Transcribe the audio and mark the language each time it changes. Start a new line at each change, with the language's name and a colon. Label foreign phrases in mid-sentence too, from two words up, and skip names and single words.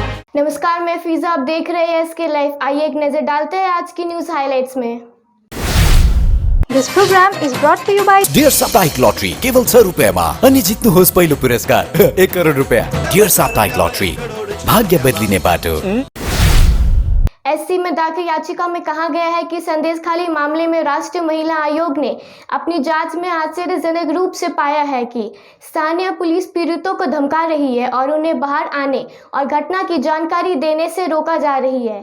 Hindi: नमस्कार, मैं फीजा। आप देख रहे हैं एसके लाइव। आइए एक नजर डालते हैं आज की
English: news highlights
Hindi: में।
English: This program is brought to you by
Nepali: डियर साप्ताहिक लॉटरी केवल 6 रुपयामा अनि जित्नुहोस् पहिलो पुरस्कार 1 करोड रुपया। डियर साप्ताहिक लॉटरी, भाग्य बदलिने बाटो।
Hindi: एससी में दाखिल याचिका में कहा गया है कि संदेशखाली मामले में राष्ट्रीय महिला आयोग ने अपनी जांच में आश्चर्यजनक रूप से पाया है कि स्थानीय पुलिस पीड़ितों को धमका रही है और उन्हें बाहर आने और घटना की जानकारी देने से रोका जा रही है।